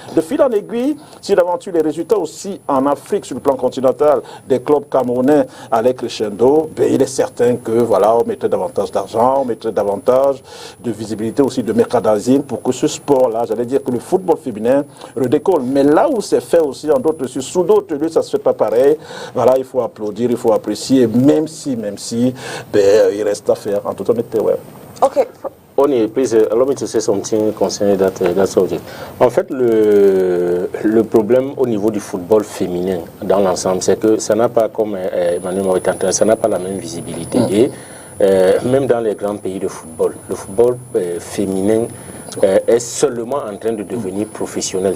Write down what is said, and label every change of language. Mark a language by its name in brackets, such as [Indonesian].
[French] De fil en aiguille, si d'aventure les résultats aussi en Afrique, sur le plan continental, des clubs camerounais allaient crescendo, ben, il est certain que voilà, on mettrait davantage d'argent, on mettrait davantage de visibilité aussi, de merchandising pour que ce sport-là, j'allais dire que le football féminin redécolle. Mais là où c'est fait aussi, en d'autres lieux, sous d'autres lieux, ça ne se fait pas pareil. Voilà, il faut applaudir, il faut apprécier, même si, ben, il reste à faire, en toute honnêteté, ouais. Okay. [English] Only, please allow me to say something concerning that subject. [French] En fait, le problème au niveau du football féminin dans l'ensemble, c'est que ça n'a pas, comme Emmanuel Maurice Tantin, ça n'a pas la même visibilité. Et même dans les grands pays de football, le football féminin est seulement en train de devenir professionnel.